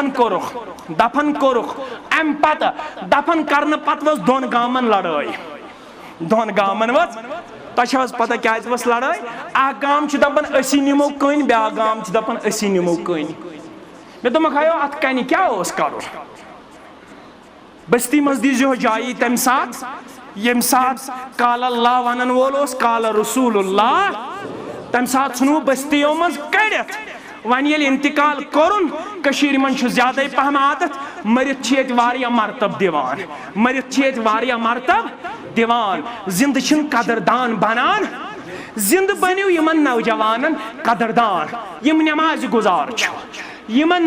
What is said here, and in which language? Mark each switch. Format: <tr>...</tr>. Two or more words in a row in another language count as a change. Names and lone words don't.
<ks>دفن کوٚرُکھ امہِ پتہٕ دفن کرنہٕ پتہٕ ؤژھ دۄن گامن لڑٲے دۄن گامن ؤژھ تۄہہِ چھو حظ پتہ کیازِ ؤژھ لڑٲے اکھ گام چھُ دپان أسی نِمو کٔنۍ بیاکھ گام چھُ دپان أسی نِمو کٔنۍ مےٚ دوٚپمکھ ہایو اتھ کنہِ کیاہ اوس کرُن بستی مز دیزیو جائی تم ساتھ یم ساتھ</ks> <ar>قال اللہ</ar> <ks>ونن وول اوس</ks> <ar>قال رسول اللہ</ar> <ks>تم ساتھ ژھنو بستیو مز کڑت ون ییٚلہِ انتقال کوٚرُن کٔشیٖرِ منٛز چھُ زیادے پہم عادت مرِتھ چھِ ییٚتہِ واریاہ مرتب دِوان مرِتھ چھِ ییٚتہِ واریاہ مرتب دِوان زندٕ چھِنہٕ قدردان بنان زندٕ بنِو یِمن نوجوانن قدردان یم نماز گزار چھُ یمن</ks>